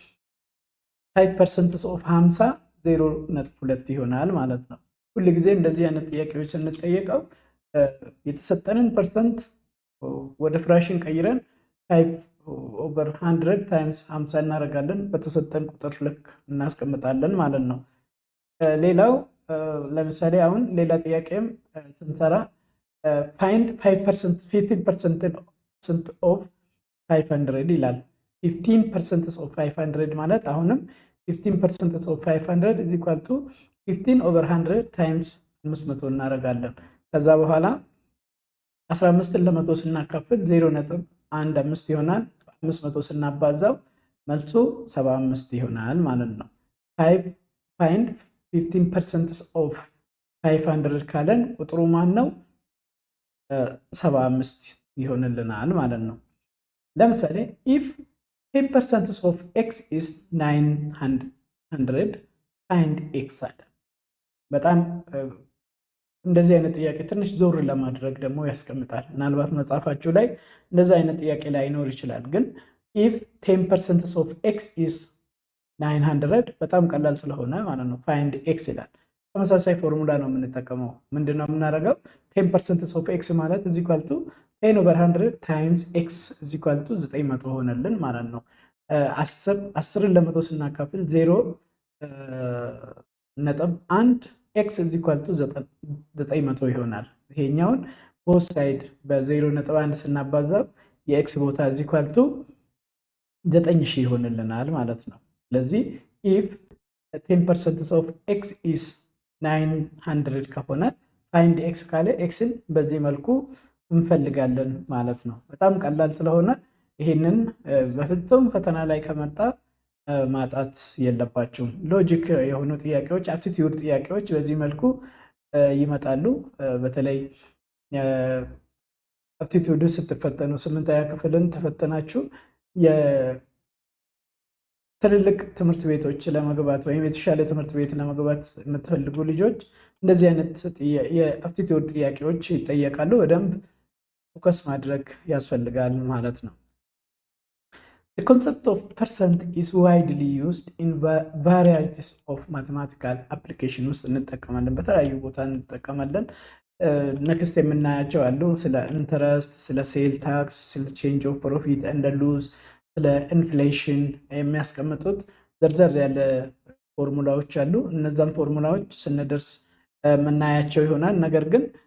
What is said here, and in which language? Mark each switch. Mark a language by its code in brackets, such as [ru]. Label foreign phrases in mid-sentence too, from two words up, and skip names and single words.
[am] 5% ኦፍ 50 0.2 ይሆናል ማለት ነው። ሁሉ ጊዜ እንደዚህ አይነት ጥያቄዎች ስንጠየቀው የተሰጠንን ፐርሰንት ወደ ፍራክሽን ቀይረን 5 ኦቨር 100 ታይምስ 50 እናደርጋለን። በተሰጠን ቁጥር ልክ እናስቀምጣለን ማለት ነው። ሌላው ለምሳሌ አሁን ሌላ ጥያቄም ስንሰራ [en] find 5% 15% of 500 [am] ይላል። 15% of 500 ማለት አሁንም [en] 15% of 500 is equal to 15 over 100 times 500 [am] እናደርጋለን። ከዛ በኋላ 15ን ለመቶ ስናካፍል 0.15 ይሆናል። 500 ስናባዛው መልሱ 75 ይሆናል ማለት ነው። [en] find 15% of 500 [am] ካለን ቁጥሩ ማን ነው? 75 ይሆንልናል ማለት ነው። ለምሳሌ [en] if 10% of x is 900 find x [am] አለ። በጣም እንደዚህ አይነት ጥያቄ ትንሽ ዞር ለማድረግ ደግሞ ያስቀምጣል። ምናልባት መጽሐፋችሁ ላይ እንደዚህ አይነት ጥያቄ ላይኖር ይችላል። ግን [en] if 10% of x is 900 [am] በጣም ቀላል ስለሆነ ማለት ነው [en] find x [am] ይላል። ተመሳሳይ ፎርሙላ ነው የምንጠቀመው። ምንድነው የምናደርገው? [en] 10% of x ማለት is equal to 10 over 100 times x is equal to 900 [am] ሆነልን ማለት ነው። [en] 10ን ለመቶ ስናካፍል 0.1 x is equal to 900 [am] ይሆናል። ይሄኛውን [en] both side [am] በ0.1 ስናባዛው የx ቦታ [en] is equal to 9000 [am] ይሆንልናል ማለት ነው። ስለዚህ [en] if 10% of x is 900 [am] ከሆነ [en] find x [am] ካለ xን በዚህ መልኩ እንፈልጋለን ማለት ነው። በጣም ቀላል ስለሆነ ይሄንን በፍጹም ፈተና ላይ ከመጣ ማጣት የለባችሁም። ሎጂክ የሆኑ ጥያቄዎች፣ አፕቲቲዩድ ጥያቄዎች በዚህ መልኩ ይመጣሉ። በተለይ አፕቲቲዩድ ስትፈተኑ 8ኛ ክፍልን ተፈተናችሁ ትልልቅ ትምህርት ቤቶች ለመግባት ወይም የተሻለ ትምህርት ቤት ለመግባት የምትፈልጉ ልጆች እንደዚህ አይነት የአፕቲቲዩድ ጥያቄዎች ይጠየቃሉ። በደንብ ፎከስ ማድረግ ያስፈልጋል ማለት ነው። [en] The concept of percent is widely used in varieties of mathematical application [am] ውስጥ እንጠቀማለን፣ በተለያዩ ቦታ እንጠቀማለን። ነክስት የምናያቸው አሉ። ስለ ኢንተረስት፣ ስለ [en] sale tax፣ [am] ስለ [en] change of profit [am] እንደ ሉዝ፣ ስለ ኢንፍሌሽን የሚያስቀምጡት ዘርዘር ያለ ፎርሙላዎች አሉ። እነዛን ፎርሙላዎች ስንደርስ የምናያቸው ይሆናል። ነገር ግን